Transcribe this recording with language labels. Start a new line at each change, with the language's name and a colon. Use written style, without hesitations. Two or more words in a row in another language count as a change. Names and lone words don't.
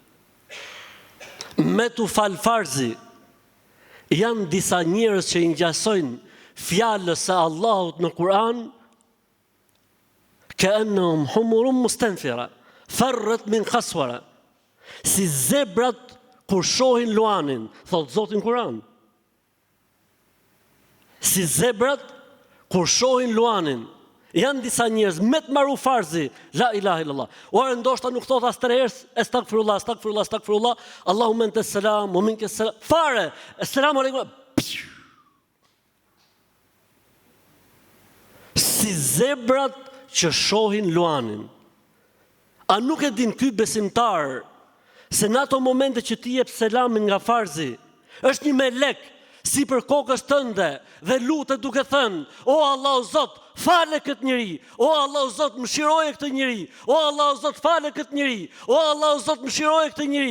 Albanian: Me tu fal farzi, janë disa njerëz që i ngjasojnë fjalës së Allahut në Kur'an,
Arabic: كأنهم حمر مستنفرة فرت من قسورة.
Albanian: Si zebrat kur shohin luanin, thot Zoti në Kur'an. Si zebrat kur shohin luanin. Janë disa njerëz me të marru farzi,
Arabic: لا إله إلا الله.
Albanian: Ora ndoshta nuk thot as 3 herë,
Arabic: أستغفر الله اللهم أنت السلام ومنك السلام. Fare, السلام عليكم.
Albanian: Si zebrat që shohin luanin. A nuk e din ky besimtar se në ato momente që ti jep selamin nga farzi, është një melek si për kokës tënde dhe lutet duke thënë: o Allah o Zot, fale këtë njeri, o Allah o Zot, mëshiroje këtë njeri, o Allah o Zot, fale këtë njeri, o Allah o Zot, mëshiroje këtë njeri.